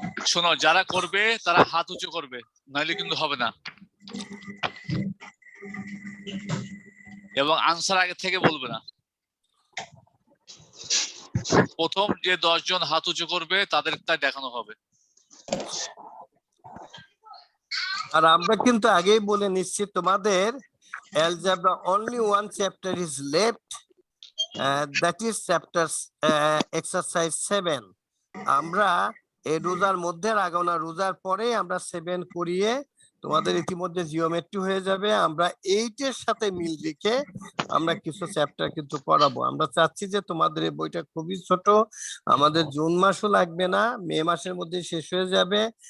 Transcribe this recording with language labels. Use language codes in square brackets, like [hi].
[bn] শোনো, যারা করবে তারা হাত উঁচু করবে, নাহলে কিন্তু হবে না। এবং আনসার আগে থেকে বলবে না। প্রথম যে 10 জন হাত উঁচু করবে তাদের তাই দেখানো হবে। আর আমরা কিন্তু আগেই বলে নিচ্ছি তোমাদের [en] algebra only one chapter is left, that is chapter exercise 7. [bn] আমরা এই রোজার মধ্যে রাখবো না, রোজার পরে আমরা 7 করিয়ে তোমাদের ইতিমধ্যে জিওমেট্রি হয়ে যাবে। আমরা 8 এর সাথে মিল রেখে আমরা কিছু চ্যাপ্টার কিন্তু করাবো। আমরা চাচ্ছি যে তোমাদের এই বইটা খুবই ছোট, আমাদের জুন মাসও লাগবে না, মে মাসের মধ্যে শেষ হয়ে যাবে।